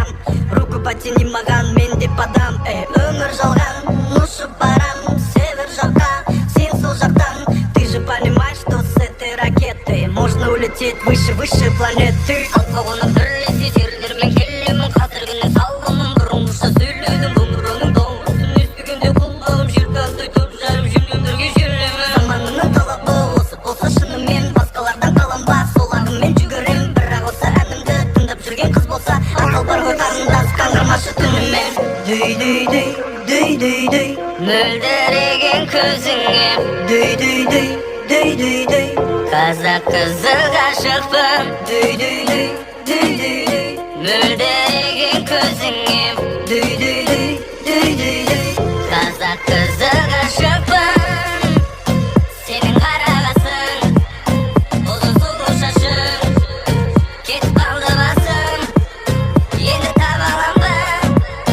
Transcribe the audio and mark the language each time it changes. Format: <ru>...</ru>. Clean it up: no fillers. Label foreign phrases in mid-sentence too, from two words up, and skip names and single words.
<ru>Руку потяни</ru> <kk>маған, мен де подам. Өмір жалған, ұшып барам, север жаққа, сен сол жақтан. Ты же понимаешь, что с этой ракетой можно улететь выше планеты. Алға қонып бірлесе серілермен келемін, қазіргінің салғымын. Бұрынғыша сөйледім, домбыраның дауысын естігенде құлағым желқандай топ жарып жүрген бірге желемін. Заманының талабы осы болса шынымен басқалардан қаланбас. Мен жүгірем, бірақ осы әнімді тыңдап жүрген қыз болса ақыл бар ғой қарындас, қандырмашы түнімен. дей дей дей, дей дей дей, мөлдіреген көзіңе дей дей дей, дей дей дей, қазақ қызы ғашықпын. дей дей дей, дей дей дей, мөлдіреген көзіңе дей дей дей, дей дей дей, қазақ қызы ғашықпын. Сенің қарағасың, ұзын сұлу шашың, кетіп қалды басым, енді таба алам ба?</kk>